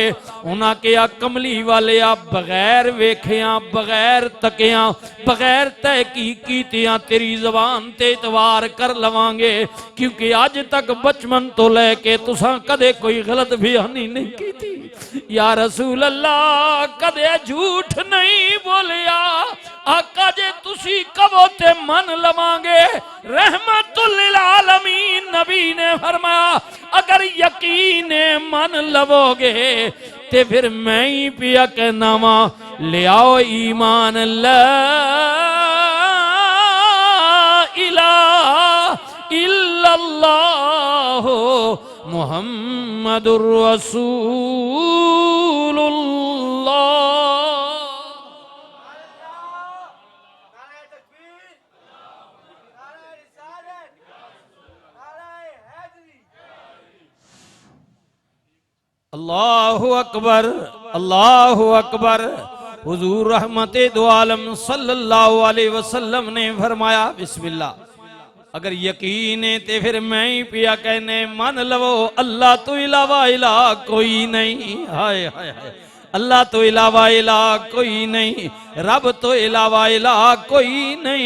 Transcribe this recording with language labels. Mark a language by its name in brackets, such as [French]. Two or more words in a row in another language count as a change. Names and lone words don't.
[Punjabi] انہاں کہا کملی والے آ بغیر ویکھیاں بغیر تکیاں بغیر تحقیق کیتیاں تیری زبان تے اتوار کر لواں گے کیونکہ اج تک بچپن تو لیکے تساں کدے کوئی غلط بیانی نہیں کی تھی. یا رسول اللہ کدے جھوٹ نہیں بولیا. آقا جے تسی کہو تے من لواں گے. رحمۃ للعالمین نبی نے فرمایا اگر یقین من لووگے تے فیر میں ہی پیا کہنا وا لے آؤ ایمان [Arabic] لا إله إلا الله محمد رسول الله. الله أكبر الله أكبر. [Punjabi] حضور رحمتِ دو عالم [Arabic] صلى الله عليه وسلم [Punjabi] نے فرمایا بسم اللہ اگر یقین ہے تے فیر میں ہی پیا کہنے من لوو اللہ تو علاوہ الہ کوئی نہیں. ہائے ہائے ہائے اللہ تو علاوہ الہ کوئی نہیں. رب تو علاوہ الہ کوئی نہیں.